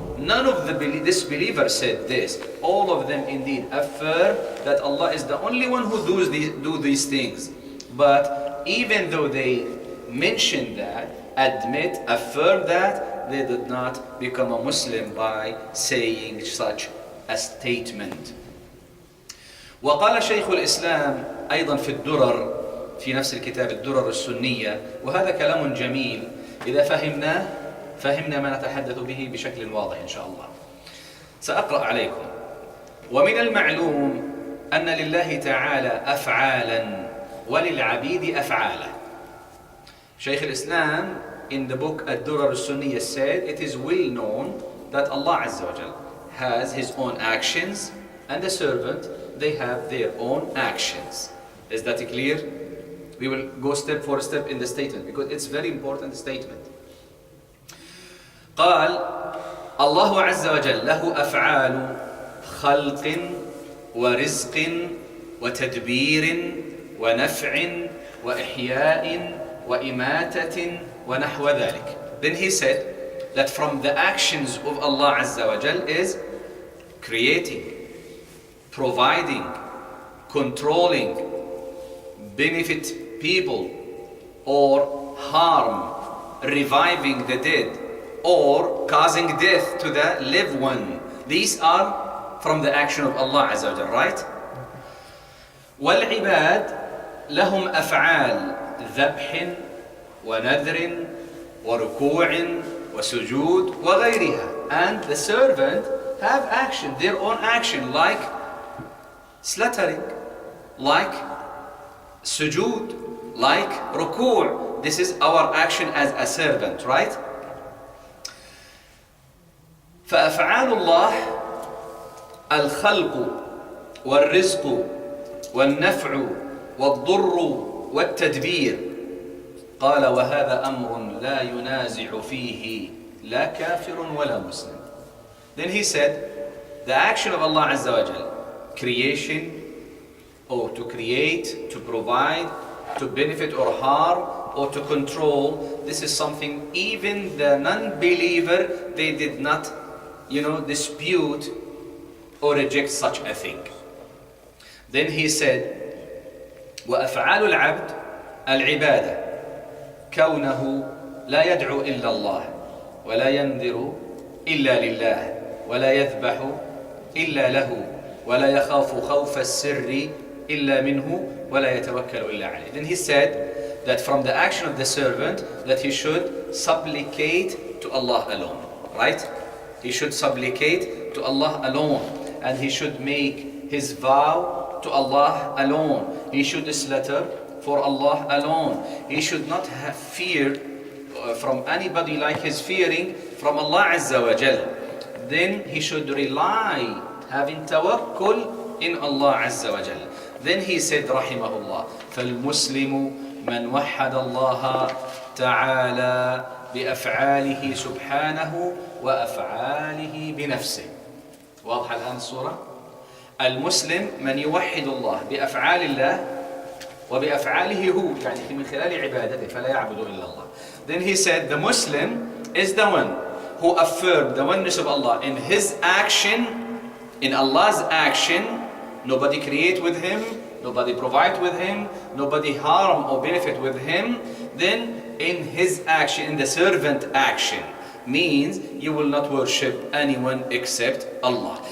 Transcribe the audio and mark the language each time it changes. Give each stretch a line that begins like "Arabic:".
English: None of the disbelievers said this. All of them indeed affirm that Allah is the only one who do these things. But even though they mention that, admit, affirm that, they did not become a Muslim by saying such a statement.
Arabic: وقال شيخ الإسلام أيضا في الدرر، في نفس الكتاب الدرر السنية، وهذا كلام جميل إذا فهمنا ما نتحدث به بشكل واضح إن شاء الله. سأقرأ عليكم: ومن المعلوم أن لله تعالى أفعالا وَلِلْعَبِيدِ أَفْعَالًا.
English: Shaykh al-Islam in the book Ad-Durar al-Sunniyah said it is well known that Allah Azza wa Jal has His own actions and the servant, they have their own actions. Is that clear? We will go step for step in the statement because it's very important statement.
Arabic: قال الله عز وجل له أفعال خلق ورزق وتدبير ونفع وإحياء وإماتة ونحو ذلك.
English: Then he said that from the actions of Allah Azza wa Jal is creating, providing, controlling, benefit people or harm, reviving the dead or causing death to the live one. These are from the action of Allah Azza wa Jal, right?
Arabic: والعباد لهم أفعال ذبح ونذر وركوع وسجود وغيرها.
English: And the servant have action, their own action, like slaughtering, like sujood, like ruku'. This is our action as a servant, right?
Arabic: فأفعال الله الخلق والرزق والنفع والضر والتدبير. قال وهذا أمر لا ينازع فيه لا كافر ولا مسلم.
English: Then he said the action of Allah Azza wa Jal, creation or to create, to provide, to benefit or harm or to control, this is something even the non-believer, they did not, dispute or reject such a thing. Then he said
Arabic: وأفعال العبد العبادة كونه لا يدعو إلا الله ولا ينذر إلا لله ولا يذبح إلا له ولا يخاف خوف السر إلا منه ولا يتوكل إلا عليه.
English: Then he said that from the action of the servant that he should supplicate to Allah alone, right? He should supplicate to Allah alone and he should make his vow to Allah alone. He should slaughter for Allah alone. He should not have fear from anybody like his fearing from Allah Azza wa Jal. Then he should rely, having tawakkul in Allah Azza wa Jal. Then he said rahimahullah,
Arabic: فَالْمُسْلِمُ مَنْ وَحَّدَ اللَّهَ تَعَالَى بأفعاله سبحانه وأفعاله بنفسه. واضحة الآن الصورة؟ المسلم من يوحد الله بأفعال الله وبأفعاله هو، يعني من خلال عبادته فلا يعبد إلا الله.
English: Then he said the Muslim is the one who affirmed the oneness of Allah in his action, in Allah's action. Nobody create with him, nobody provide with him, nobody harm or benefit with him. Then in his action, in the servant action, means you will not worship anyone except Allah.